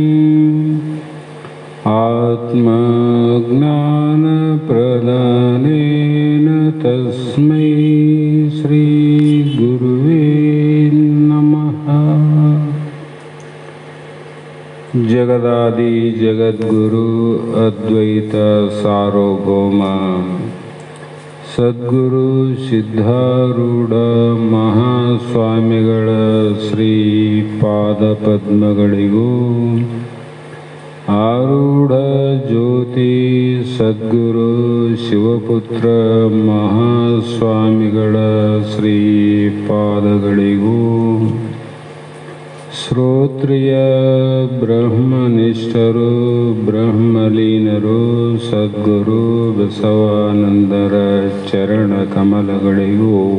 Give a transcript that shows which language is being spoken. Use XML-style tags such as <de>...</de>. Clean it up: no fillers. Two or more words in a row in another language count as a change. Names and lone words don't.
<sa>आत्मज्ञान प्रदानेन तस्मै श्री गुरुवे नमः। जगदादि जगद्गुरु अद्वैत सार्वभौम</sa> <kn>ಸದ್ಗುರು ಸಿದ್ಧಾರೂಢ ಮಹಾಸ್ವಾಮಿಗಳ ಶ್ರೀ ಪಾದಪದ್ಮಗಳಿಗೂ ಆರೂಢ ಜ್ಯೋತಿ ಸದ್ಗುರು ಶಿವಪುತ್ರ ಮಹಾಸ್ವಾಮಿಗಳ ಶ್ರೀ ಪಾದಗಳಿಗೂ ಶ್ರೋತ್ರಿಯ ಬ್ರಹ್ಮನಿಷ್ಠರು ಬ್ರಹ್ಮಲೀನರು ಸದ್ಗುರು ಬಸವಾನಂದರ ಚರಣ ಕಮಲಗಳಿಗೂ</kn>